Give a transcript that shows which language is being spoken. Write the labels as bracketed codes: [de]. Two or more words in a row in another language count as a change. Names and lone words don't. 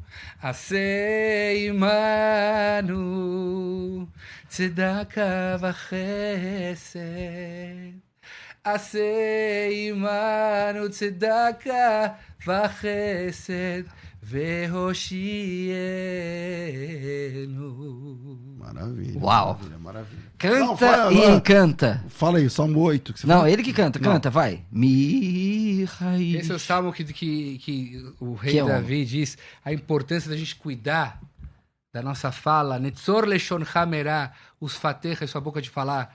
[he] עשה עמנו צדקה וחסד. עשה עמנו צדקה וחסד והושיענו. [pt] Maravilha. Uau. Maravilha. Canta Não, fala, e não. encanta. Fala aí, Salmo 8. Que você Não, falou. ele que canta, canta, vai. Mihail. Esse é o salmo que o rei Que é Davi diz a importância da gente cuidar da nossa fala. [he] נצור לשון המרע, [pt] os faterra, sua boca de falar.